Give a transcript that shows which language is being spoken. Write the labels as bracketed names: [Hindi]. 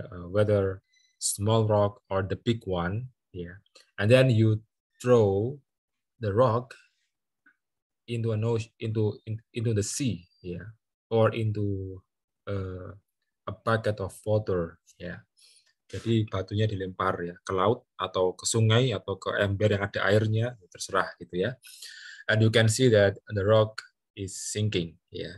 [English] Whether small rock or the big one, yeah. And then you throw the rock into an ocean, into the sea, yeah, or into a bucket of water, yeah. [Indonesian] Jadi batunya dilempar ya ke laut atau ke sungai atau ke ember yang ada airnya, terserah gitu ya. [English] And you can see that the rock is sinking, ya.